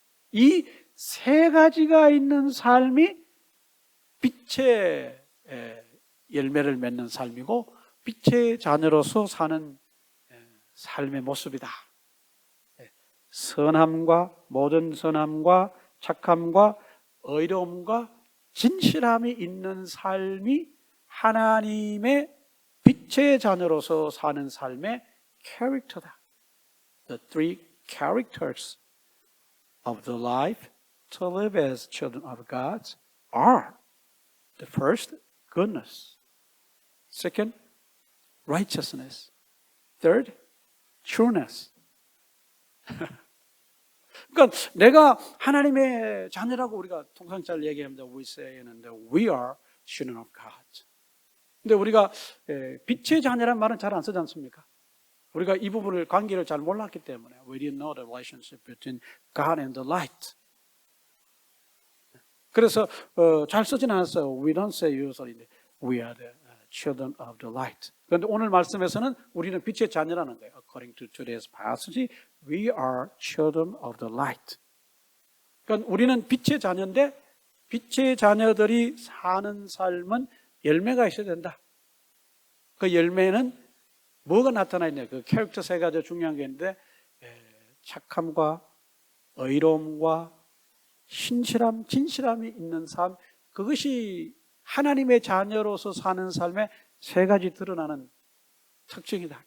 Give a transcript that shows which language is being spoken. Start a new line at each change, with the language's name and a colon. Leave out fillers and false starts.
Korean: 이 세 가지가 있는 삶이 빛의 열매를 맺는 삶이고 빛의 자녀로서 사는 삶의 모습이다. 선함과 모든 선함과 착함과 의로움과 진실함이 있는 삶이 하나님의 빛의 자녀로서 사는 삶의 캐릭터다.
English: The three characters of the life to live as children of God are: the first, goodness; second, righteousness; third, trueness.
Korean: 그러니까 내가 하나님의 자녀라고 우리가 통상 잘 얘기합니다.
English: We say
Korean: 하는데
English: we are children of God.
Korean: 근데 우리가 빛의 자녀란 말은 잘 안 쓰지 않습니까? 우리가 이 부분을 관계를 잘 몰랐기 때문에
English: we didn't know the relationship between God and the light.
Korean: 그래서 잘 쓰진 않았어요.
English: We don't say usually we are the children of the light.
Korean: 그런데 오늘 말씀에서는 우리는 빛의 자녀라는 거예요.
English: According to today's passage, we are children of the light.
Korean: 그러니까 우리는 빛의 자녀인데 빛의 자녀들이 사는 삶은 열매가 있어야 된다. 그 열매는 뭐가 나타나 있냐? 그 캐릭터 세 가지 중요한 게 있는데 착함과 의로움과 신실함, 진실함이 있는 삶, 그것이 하나님의 자녀로서 사는 삶의 세 가지 드러나는 특징이다.